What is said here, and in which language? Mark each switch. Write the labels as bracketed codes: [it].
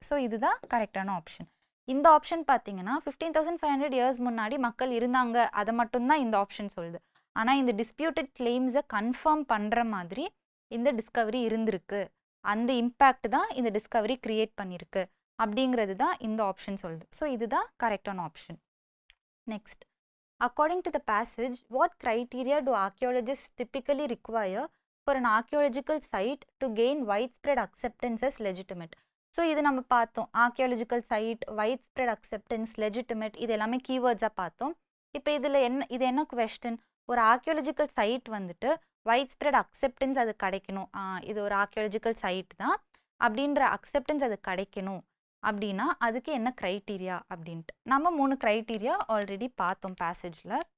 [ta] So இதுதான் கரெக்டான option. இந்த ஆப்ஷன் பார்த்தீங்கன்னா 15,500 இயர்ஸ் முன்னாடி மக்கள் இருந்தாங்க, அதை மட்டும்தான் இந்த ஆப்ஷன் சொல்லுது. ஆனால் இந்த டிஸ்பியூட்டட் கிளைம்ஸை கன்ஃபார்ம் பண்ணுற மாதிரி இந்த டிஸ்கவரி இருந்திருக்கு, அந்த இம்பேக்ட் தான் இந்த டிஸ்கவரி கிரியேட் பண்ணியிருக்கு அப்படிங்கிறது தான் இந்த ஆப்ஷன் சொல்லுது. ஸோ இதுதான் கரெக்டான option. [en] Next, according to the passage, what criteria do archaeologists typically require for an archaeological site to gain widespread acceptance as legitimate? [ta] So இது நம்ம பார்த்தோம், archaeological side, white spread acceptance, legitimate, இது எல்லாமே கீவேர்ட்ஸாக பார்த்தோம். இப்போ இது என்ன கொஸ்டின், ஒரு ஆர்கியாலஜிக்கல் சைட் வந்துட்டு வைட் ஸ்ப்ரெட் அக்செப்டன்ஸ் அது கிடைக்கணும், இது ஒரு ஆர்கியாலஜிக்கல் சைட் தான் அப்படின்ற அக்செப்டன்ஸ் அது கிடைக்கணும் அப்படின்னா அதுக்கு என்ன க்ரைட்டீரியா அப்படின்ட்டு நம்ம 3 க்ரைட்டீரியா ஆல்ரெடி பார்த்தோம் பேசேஜில்.